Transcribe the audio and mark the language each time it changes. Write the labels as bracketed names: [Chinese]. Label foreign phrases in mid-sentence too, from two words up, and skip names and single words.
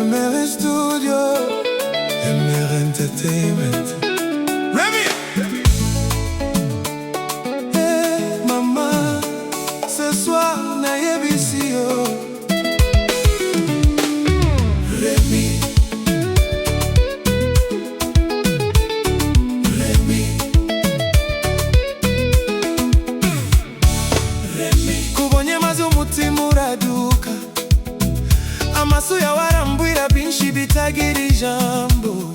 [English] MR Studio, MR Entertainment. Remy! [French] Hey, maman, ce soir, [Lingala] na yebisi yo. Remy. Remy. Remy. [Kinyarwanda] Kubonye maze umutima uraduka, amaso yawe arambwira byinshi bitagira ijambo.